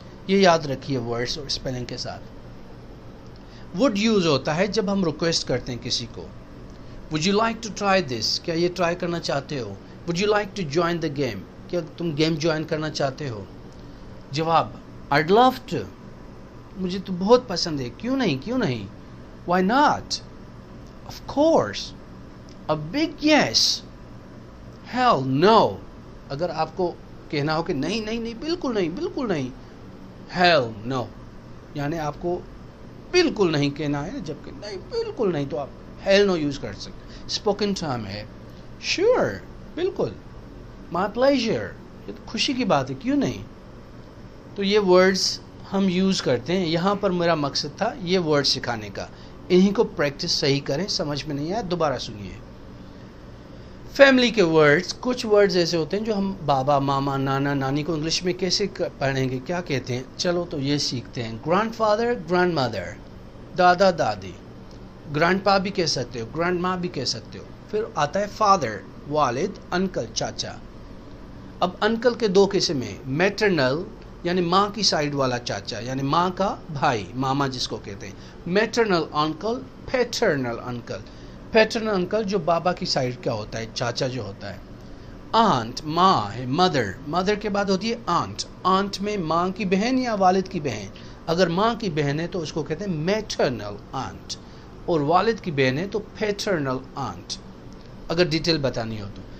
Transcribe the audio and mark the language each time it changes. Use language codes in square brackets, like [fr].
[ur] یہ یاد رکھیے ورڈز اور اسپیلنگ کے ساتھ. وڈ یوز ہوتا ہے جب ہم ریکویسٹ کرتے ہیں کسی کو. [en] would you like to try this, [ur] کیا یہ ٹرائی کرنا چاہتے ہو. [en] would you like to join the game, [ur] کیا تم گیم جوائن کرنا چاہتے ہو. جواب [en] I'd love to, [ur] مجھے تو بہت پسند ہے, کیوں نہیں. [en] Why not, of course, a big yes, hell no. [ur] اگر آپ کو کہنا ہو کہ نہیں بالکل نہیں, hell no یعنی آپ کو بالکل نہیں کہنا ہے, جبکہ نہیں بالکل نہیں تو آپ hell no یوز کر سکتے. اسپوکن ٹرم ہے. sure, بالکل. my pleasure, یہ تو خوشی کی بات ہے, کیوں نہیں. تو یہ ورڈز ہم یوز کرتے ہیں. یہاں پر میرا مقصد تھا یہ ورڈ سکھانے کا. انہی کو پریکٹس صحیح کریں, سمجھ میں نہیں آیا دوبارہ سنیے. فیملی کے ورڈز, کچھ ورڈز ایسے ہوتے ہیں جو ہم بابا, ماما, نانا, نانی کو انگلش میں کیسے پڑھیں گے, کیا کہتے ہیں. چلو تو یہ سیکھتے ہیں. گرینڈ فادر, گرینڈ مدر, دادا دادی. گرینڈ پا بھی کہہ سکتے ہو, گرینڈ ماں بھی کہہ سکتے ہو. پھر آتا ہے فادر, والد, انکل, چاچا. اب انکل کے دو قسم ہیں. میٹرنل یعنی ماں کی سائیڈ والا چاچا, یعنی ماں کا بھائی, ماما جس کو کہتے ہیں. Maternal uncle, paternal uncle. Paternal uncle جو بابا کی سائیڈ کا ہوتا ہے, چاچا جو ہوتا ہے. آنٹ, ماں ہے. مدر, مدر کے بعد ہوتی ہے آنٹ. آنٹ میں ماں کی بہن یا والد کی بہن. اگر ماں کی بہن ہے تو اس کو کہتے ہیں میٹرنل آنٹ, اور والد کی بہن ہے تو پیٹرنل آنٹ, اگر ڈیٹیل بتانی ہو تو.